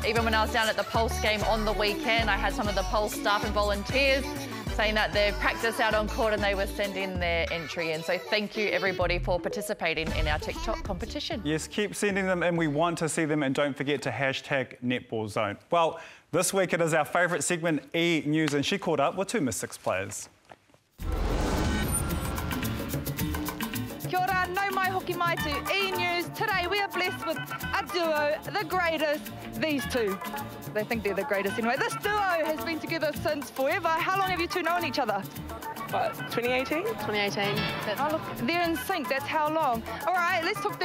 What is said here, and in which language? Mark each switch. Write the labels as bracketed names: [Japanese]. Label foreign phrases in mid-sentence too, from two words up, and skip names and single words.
[English] Even when I was down at the Pulse game on the weekend, I had some of the Pulse staff and volunteers saying that they've practiced out on court and they were sending their entry in. So thank you everybody for participating in our TikTok competition. Yes, keep sending them in. We want to see them, and don't forget to hashtag Netball Zone. Well, this week it is our favourite segment, E! News, and she caught up with two Mystics players. [Māori] Kia ora, nau mai hoki mai to E! News. [English] Today we are blessed with a duo, the greatest, these two. They think they're the greatest anyway. This duo has been together since forever. How long have you two known each other? What, 2018? 2018. Oh, look, they're in sync, that's how long. All right, let's talk.